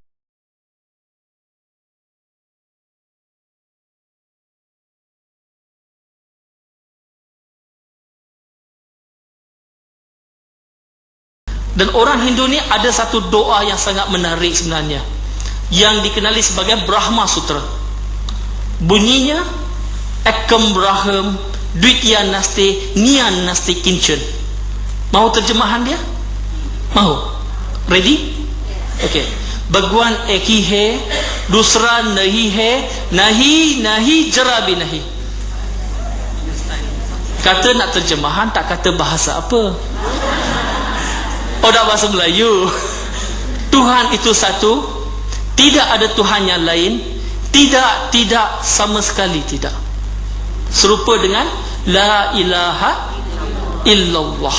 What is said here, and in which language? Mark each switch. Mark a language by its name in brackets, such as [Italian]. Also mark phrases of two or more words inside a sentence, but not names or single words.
[Malay] Dan orang Hindu ni ada satu doa yang sangat menarik sebenarnya, yang dikenali sebagai Brahma Sutra. [Sanskrit] Bunyinya एकं ब्रह्म द्वितीयं नास्ति नेह नास्ति किञ्चन. [Malay] Mahu terjemahan dia? Mahu? [English] Ready? Okay. [Hindi] भगवान एक ही है, दूसरा नहीं है, नहीं नहीं ज़रा भी नहीं. [Malay] Kata nak terjemahan tak kata bahasa apa. Oh, dah bahasa Melayu. Tuhan itu satu, tidak ada Tuhan yang lain, tidak sama sekali tidak. Serupa dengan [Arabic] لا إله إلا الله.